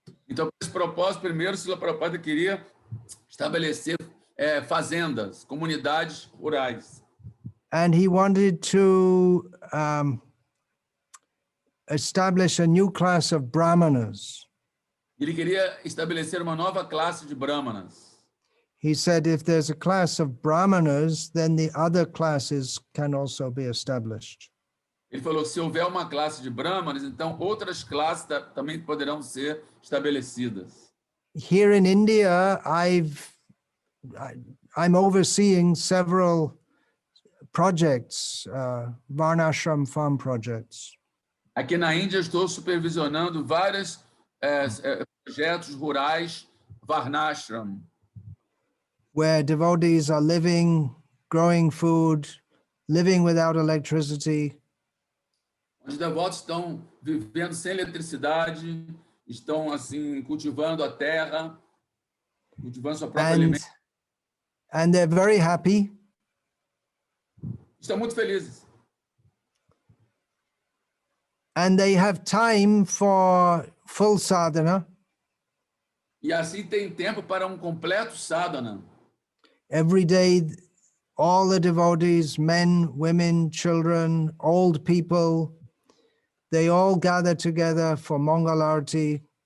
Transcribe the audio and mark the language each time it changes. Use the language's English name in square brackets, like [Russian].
[Portuguese] Então, para esse propósito, primeiro, Srila Prabhupada queria estabelecer fazendas, comunidades rurais. [English] And he wanted to establish a new class of brahmanas. [Portuguese] Ele queria estabelecer uma nova classe de brahmanas. [English] He said if there's a class of brahmanas, then the other classes can also be established. [Portuguese] Ele falou que se houver uma classe de brahmanas, então outras classes também poderão ser estabelecidas. [English] Here in India, I'm overseeing several projects, Varnasrama farm projects. [Portuguese] Aqui na Índia, estou supervisionando vários projetos rurais Varnasrama, [English] where devotees are living, growing food, living without electricity. [Portuguese] Os devotos estão vivendo sem eletricidade, estão assim cultivando a terra, cultivando sua própria alimento. [English] And they're very happy. [Portuguese] Estão muito felizes. [English] And they have time for full sadhana. [Portuguese] E assim tem tempo para completo sadhana. [English] Every day, all the devotees, men, women, children, old people, they all gather together for Mangalarti.